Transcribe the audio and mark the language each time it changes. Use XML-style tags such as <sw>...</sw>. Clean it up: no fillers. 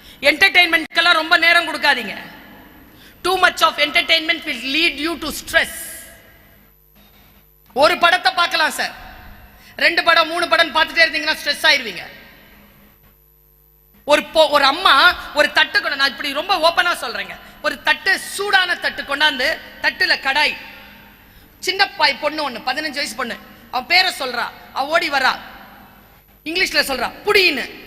<ta>என்டர்டெயின்மெண்ட்க்கெல்லாம் ரொம்ப நேரம் கொடுக்காதீங்க.</ta> <en>Too much of entertainment will lead you to stress.</en> <ta>ஒரு படத்தை பார்க்கலாம் சார், 2 படம் 3 படம் பார்த்துட்டே இருந்தீங்கன்னா ஸ்ட்ரெஸ் ஆயிருவீங்க. ஒரு அம்மா ஒரு தட்டு கொண்டு, நான் இப்படி ரொம்ப ஓப்பனா சொல்றேங்க, ஒரு தட்டு சூடான தட்டு கொண்டாந்து, தட்டுல கடாய், சின்ன பொண்ணு ஒண்ணு 15 வயசு பொண்ணு, அவ பேரை சொல்றா, அவ ஓடி வரா, இங்கிலீஷ்ல சொல்றா புடின்னு.</ta>